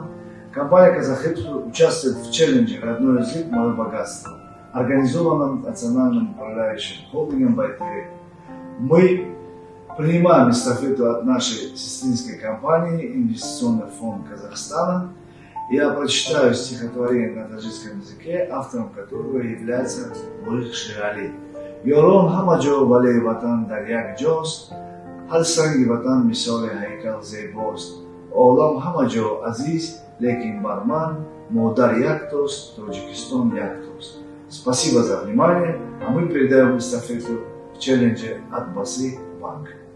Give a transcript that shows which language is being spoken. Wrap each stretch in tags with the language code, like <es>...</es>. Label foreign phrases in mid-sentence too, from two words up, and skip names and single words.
<ru>Компания «Казахэкспорт» участвует в челлендже «Родной язык, мое богатство», организованном национальным управляющим холдингом «Байтерек». Мы принимаем эстафету от нашей сестринской компании «Инвестиционный фонд Казахстана». Я прочитаю стихотворение на таджикском языке, автором которого является Бурих Ширали.</ru> <tg>«Йорон хамаджо валей ватан дарьяк джост, хал санги ватан мисали хайкал зейбост, олам хамаджо азиз, лекин барман, модар яктост, Таджикистан яктост».</tg> <ru>Спасибо за внимание, а мы передаем эстафету в челлендже от Басы Банк.</ru>